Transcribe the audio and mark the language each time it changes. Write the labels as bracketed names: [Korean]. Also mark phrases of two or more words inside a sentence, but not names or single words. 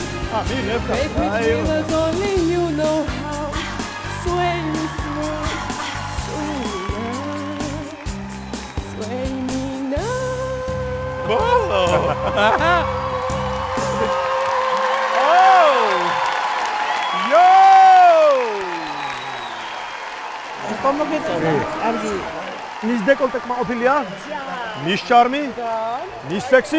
[English] Baby, dreamers, only you know how. Sway me smooth, tonight. [Georgian] ბოლო. ხომ მოგეწონა? კარგი. მის დეკოლტე კმაყოფილია? მის შარმი? მის სექსი?